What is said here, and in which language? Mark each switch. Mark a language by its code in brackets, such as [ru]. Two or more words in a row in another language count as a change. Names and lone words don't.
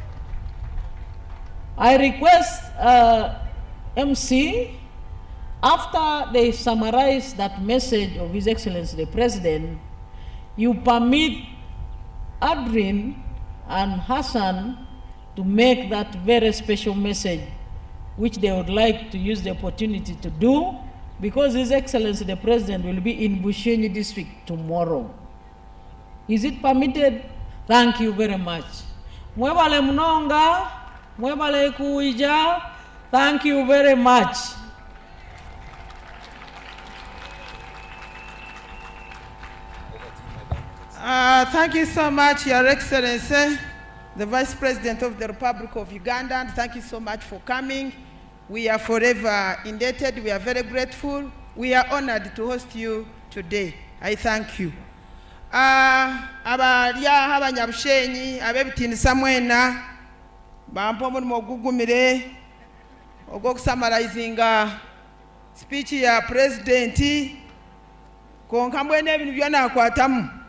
[en] I request MC, after they summarize that message of His Excellency the President, you permit Adrin and Hassan to make that very special message, which they would like to use the opportunity to do, because His Excellency the President will be in Bushenyi district tomorrow. Is it permitted? Thank you very much. [nyn] Mwebale mnonga, mwebale kuija, [en] thank you very much. Thank you so much, Your Excellency, the Vice President of the Republic of Uganda, and thank you so much for coming. We are forever indebted. We are very grateful. We are honored to host you today. I thank you. [nyn] Abalya abanyabushenyi abebitinisa mwena bampa omulimo ogugumire ogw'okusamarayizinga speech ya President konka mwene ebintu byonna akwatamu.